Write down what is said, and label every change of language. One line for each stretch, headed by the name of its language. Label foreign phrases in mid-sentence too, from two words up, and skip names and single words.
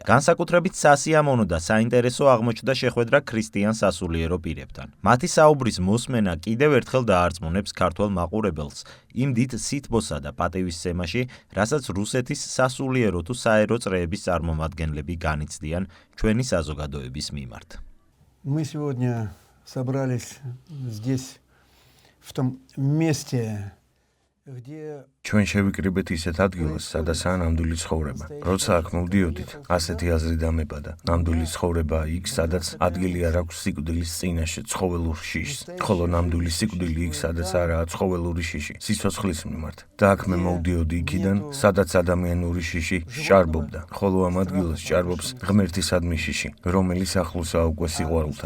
Georgian: განსაკუთრებით სასიამოვნო და საინტერესო აღმოჩნდა შეხვედრა ქრისტიან სასულიერო პირებთან. მათი საუბრის მოსმენა კიდევ ერთხელ დაარწმუნებს ქართველ მაყურებელს იმ დიდ სითბოსა და პატივისცემაში, რასაც რუსეთის სასულიერო თუ საერო წრეების წარმომადგენლები განიცდიან ჩვენი საზოგადოების მიმართ.
Russian: Мы сегодня собрались здесь, в том месте, где...
Georgian: ჩვენ შევიკრიბეთ ისეთ ადგილას, სადაც ნამდვილი ცხოვრება. როცა აქ მოვდიოდით, ასეთი აზრი დამებადა. ნამდვილი ცხოვრება იქ, სადაც ადგილი არ აქვს სიკვდილის წინაშე ცხოველურ შიშს, ხოლო ნამდვილი სიკვდილი იქ, სადაც არაა ცხოველური შიში, სიცოცხლის მიმართ. და აქ მე მოვდიოდი იქიდან, სადაც ადამიანური შიში ჭარბობდა, ხოლო ამ ადგილას ჭარბობს ღმერთისადმი შიში, რომელიც ახლოსაა უკვე სიყვარულთან.